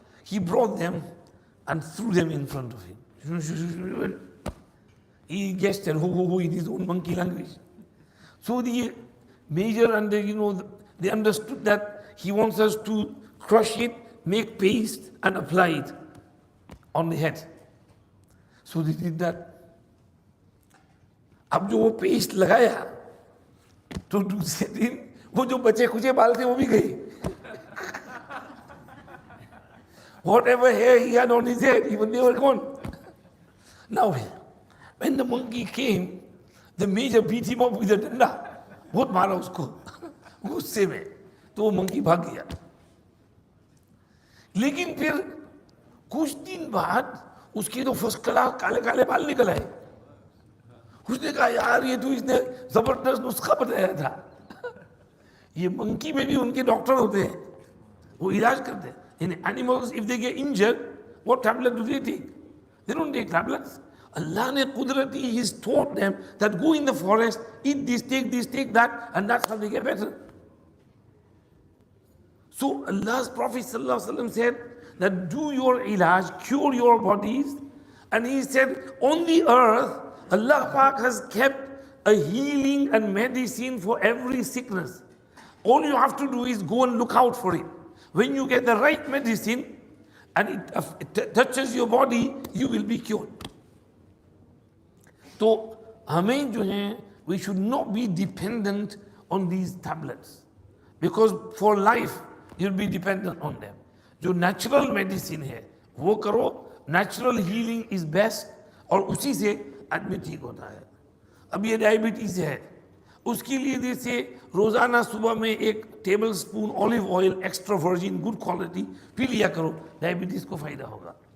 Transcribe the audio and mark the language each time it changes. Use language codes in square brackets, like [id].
[en] He brought them and threw them in front of him. He guessed and ho in his own monkey language. So the major and they understood that he wants us to crush it, make paste and apply it on the head. So they did that. [hi] अब जो वो paste लगाया तो दूसरे दिन वो जो बचे खुचे बाल थे वो भी गए. [en] Whatever hair he had on his head, even they were gone. Now, when the monkey came, the major beat him up with a danda. [hi] बहुत मारा उसको गुस्से में, तो वो monkey भाग गया. लेकिन फिर कुछ दिन बाद उसके तो फर्स्ट क्लास काले काले बाल निकल आए. उसने कहा, यार ये तो इसने जबरदस्त नुस्खा बताया था. ये मंकी में भी उनके डॉक्टर होते हैं, वो इलाज करते हैं. [en] In animals, if they get injured, what tablet do they take? They don't take tablets. Allah ne Qudrati, He's taught them that go in the forest, eat this, take that, and that's how they get better. So Allah's Prophet ﷺ said that do your ilaj, cure your bodies, and He said on the earth, Allah Pak has kept a healing and medicine for every sickness. All you have to do is go and look out for it. When you get the right medicine and it touches your body, you will be cured. So, [hi] हमें जो है, [en] we should not be dependent on these tablets, because for life you'll be dependent on them. [hi] जो natural medicine है, वो करो. [en] Natural healing is best, [hi] और उसी से आदमी ठीक होता है. अब ये डायबिटीज है उसके लिए जैसे रोज़ाना सुबह में 1 table spoon olive oil extra virgin good quality P लिया करो, डायबिटीज़ को फ़ायदा होगा।